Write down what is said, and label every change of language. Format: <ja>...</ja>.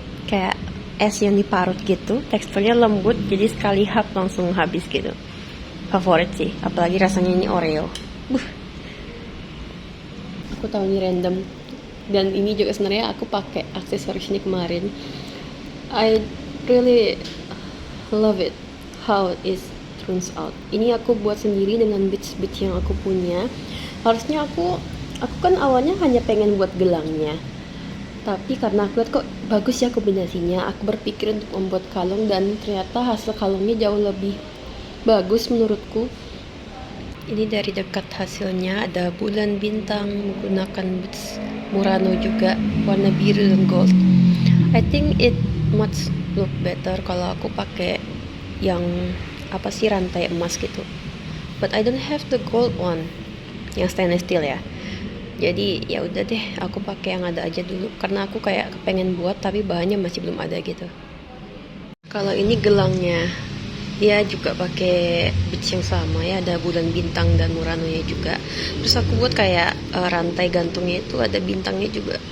<id>Kayak es yang diparut gitu, teksturnya lembut, jadi sekali hap langsung habis gitu. Favorit sih, apalagi rasanya ini Oreo. Aku tahu ini random, dan ini juga sebenarnya aku pakai aksesoris ini kemarin.</id> <en>I really love it how it turns out.</en> <id>Ini aku buat sendiri dengan beads-beads yang aku punya. Harusnya aku kan awalnya hanya pengen buat gelangnya, tapi karena aku lihat kok bagus ya kombinasinya, aku berpikir untuk membuat kalung, dan ternyata hasil kalungnya jauh lebih bagus menurutku. Ini dari dekat hasilnya, ada bulan bintang menggunakan beads Murano juga, warna biru dan gold.</id> <en>I think it much look better</en> <id>kalau aku pakai yang apa sih, rantai emas gitu.</id> <en>But I don't have the gold one, yang stainless steel ya.</en> <id>Jadi ya udah deh, aku pakai yang ada aja dulu karena aku kayak kepengen buat tapi bahannya masih belum ada gitu. Kalau ini gelangnya, dia juga pakai beads yang sama ya, ada bulan bintang dan Murano nya juga. Terus aku buat kayak rantai gantungnya itu ada bintangnya juga.</id>